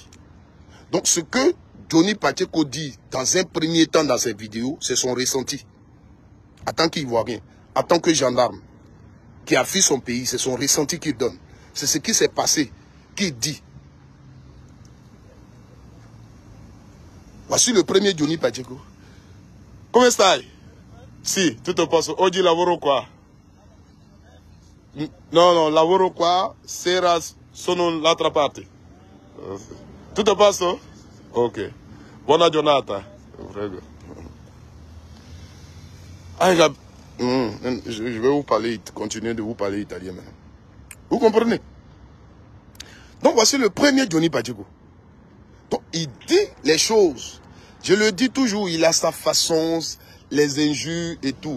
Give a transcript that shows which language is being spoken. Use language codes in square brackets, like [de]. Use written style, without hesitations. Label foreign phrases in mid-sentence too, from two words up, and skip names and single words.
[fr] Donc ce que Johnny Pacheco dit dans un premier temps dans ses vidéos, c'est son ressenti. En tant qu'Ivoirien, en tant que gendarme qui a fui son pays, c'est son ressenti qu'il donne. C'est ce qui s'est passé, qu'il dit. Voici le premier Johnny Pacheco. [it] Come stai? Sì, tutto posto. Oggi lavoro qua. No, lavoro qua, sera sono l'altra parte. Tutto posto? Ok. Buona giornata. Prego. [fr] Je vais vous parler, continuer de vous parler italien maintenant. Vous comprenez? Donc voici le premier Johnny Pacheco. Donc il dit les choses. Je le dis toujours, il a sa façon, les injures et tout.